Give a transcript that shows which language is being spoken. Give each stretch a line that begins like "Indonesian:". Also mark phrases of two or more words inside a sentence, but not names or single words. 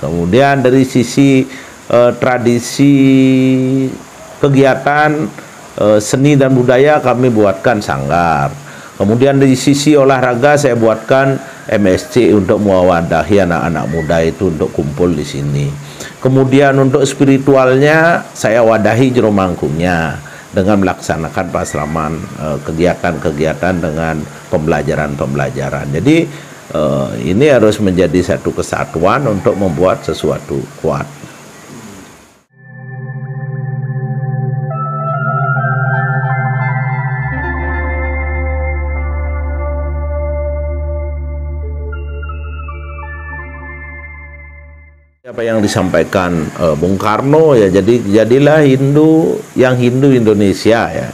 Indonesian: Kemudian dari sisi tradisi kegiatan seni dan budaya kami buatkan sanggar. Kemudian dari sisi olahraga saya buatkan MSC untuk mewadahi anak-anak muda itu untuk kumpul di sini. Kemudian untuk spiritualnya saya wadahi jero mangkungnya dengan melaksanakan pasraman, kegiatan-kegiatan dengan pembelajaran-pembelajaran. Jadi ini harus menjadi satu kesatuan untuk membuat sesuatu kuat. Apa yang disampaikan Bung Karno ya, jadi jadilah Hindu yang Hindu Indonesia ya.